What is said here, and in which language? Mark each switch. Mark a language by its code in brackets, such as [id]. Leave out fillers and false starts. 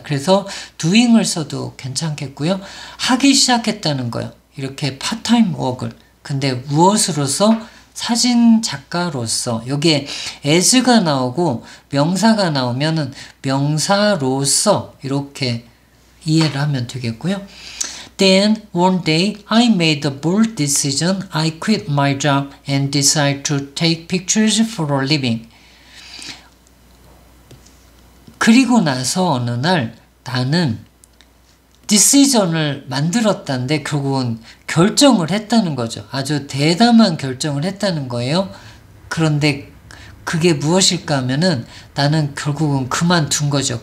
[ko] 그래서 doing을 써도 괜찮겠고요. 하기 시작했다는 거예요. 이렇게 파트타임 워크를. 근데 무엇으로서? 사진 작가로서. 여기에 as가 나오고 명사가 나오면은 명사로서 이렇게 이해를 하면 되겠고요. [en] Then one day I made a bold decision. I quit my job and decided to take pictures for a living. [ko] 그리고 나서 어느 날 나는 decision을 만들었다는데 결국은 결정을 했다는 거죠. 아주 대담한 결정을 했다는 거예요. 그런데 그게 무엇일까 하면은 나는 결국은 그만둔 거죠.